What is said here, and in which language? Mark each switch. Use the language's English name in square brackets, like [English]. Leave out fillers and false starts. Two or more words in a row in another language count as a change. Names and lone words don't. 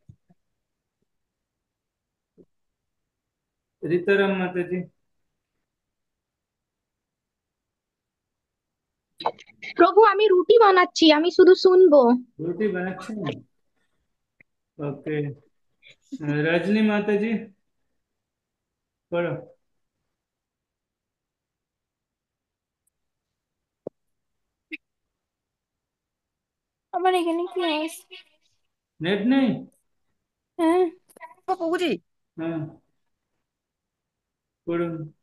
[Bangla] রীতারাম মাতাজি। প্রভু, আমি রুটি বানাচ্ছি, আমি শুধু শুনবো। রুটি বানাচ্ছেন? ওকে। [Hindi] रजनी माता जी, पढ़ो। [Bangla] আমার এখানে কি আছে? [Hindi] नेट नहीं? [Bangla] হ্যাঁ। প্রভুজি। हाँ, পড়ুন।